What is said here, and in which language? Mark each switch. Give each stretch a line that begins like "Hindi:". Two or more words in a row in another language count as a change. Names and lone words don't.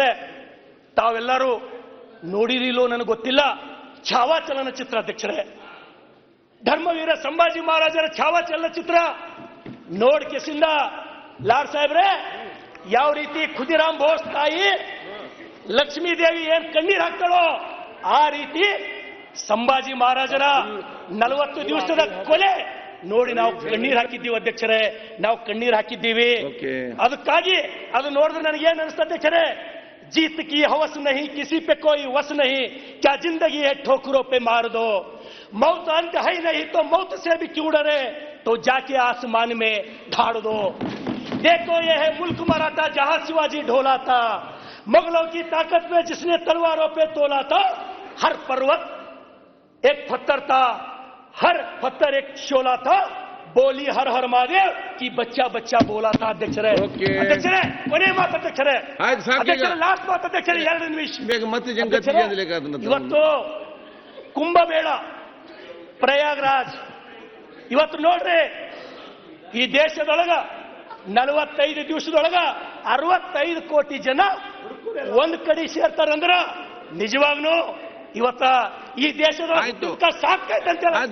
Kannada: ತಾವೆಲ್ಲರೂ ನೋಡಿರಿಲ್ಲೋ ನನಗೆ ಗೊತ್ತಿಲ್ಲ, ಛಾವಾ ಚಲನಚಿತ್ರ ಅಧ್ಯಕ್ಷರೇ, ಧರ್ಮವೀರ ಸಂಭಾಜಿ ಮಹಾರಾಜರ ಛಾವಾ ಚಲನಚಿತ್ರ ನೋಡ್ ಕೆಸಿಂದ ಲಾಡ್ ಸಾಹೇಬ್ರೆ ಯಾವ ರೀತಿ ಖುದಿರಾಮ್ ಬೋಸ್ ತಾಯಿ ಲಕ್ಷ್ಮೀ ದೇವಿ ಏನ್ ಕಣ್ಣೀರ್ ಹಾಕ್ತಾಳೋ ಆ ರೀತಿ ಸಂಭಾಜಿ ಮಹಾರಾಜರ 40 ದಿವಸದ ಕೊಲೆ ನೋಡಿ ನಾವು ಕಣ್ಣೀರ್ ಹಾಕಿದ್ದೀವಿ ಅಧ್ಯಕ್ಷರೇ, ನಾವು ಕಣ್ಣೀರ್ ಹಾಕಿದ್ದೀವಿ. ಅದಕ್ಕಾಗಿ ಅದು ನೋಡಿದ್ರೆ ನನಗೇನು ಅನಿಸ್ತಾ ಅಧ್ಯಕ್ಷರೇ,
Hindi: जीत की हवस नहीं, किसी पे कोई वस नहीं, क्या जिंदगी है ठोकरों पे मार दो, मौत अंत है नहीं तो मौत से भी क्यों डरे, तो जाके आसमान में ढाड़ दो. देखो ये है मुल्क मराठा जहां शिवाजी ढोला था, मुगलों की ताकत में जिसने तलवारों पे तोला था, हर पर्वत एक पत्थर था, हर पत्थर एक शोला था, बोली हर हर महादेव की बच्चा बच्चा बोला था.
Kannada: ಅಧ್ಯಕ್ಷರೇ, ಅಧ್ಯಕ್ಷರೇ ಕೊನೆ ಮಾತು ಅಧ್ಯಕ್ಷರೇ, ಲಾಸ್ಟ್ ಮಾತು ಅಧ್ಯಕ್ಷರೇ, 2 ನಿಮಿಷ. ಇವತ್ತು ಕುಂಭಮೇಳ ಪ್ರಯಾಗ್ರಾಜ್, ಇವತ್ತು ನೋಡ್ರಿ ಈ ದೇಶದೊಳಗ 45 ದಿವಸದೊಳಗ 65 ಕೋಟಿ ಜನ ಒಂದ್ ಕಡೆ ಸೇರ್ತಾರಂದ್ರ ನಿಜವಾಗ್ನು ಇವತ್ತ ಈ ದೇಶದೊಳಗ ಸಾಕ್ತೈತೆ ಅಂತ